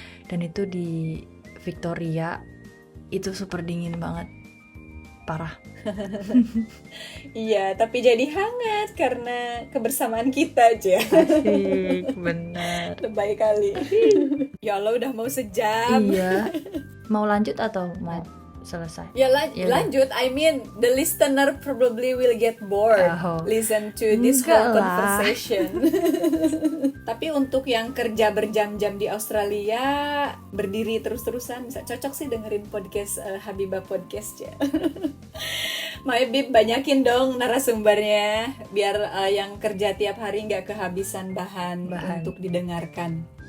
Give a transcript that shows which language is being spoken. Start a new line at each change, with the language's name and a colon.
Indonesian: Dan itu di Victoria itu super dingin banget, parah. Iya, tapi jadi hangat karena kebersamaan kita aja. Asik, benar. Lebay kali. Ya Allah, udah mau sejam. Iya. Mau lanjut atau mau selesai? Ya lanjut.
English: I mean, the listener probably will get bored listen to this whole conversation.
Indonesian: Tapi untuk yang kerja berjam-jam di Australia, berdiri terus-terusan, bisa cocok sih dengerin podcast Habibah Podcast ya. Maybe banyakin dong narasumbernya, biar yang kerja tiap hari nggak kehabisan bahan untuk didengarkan.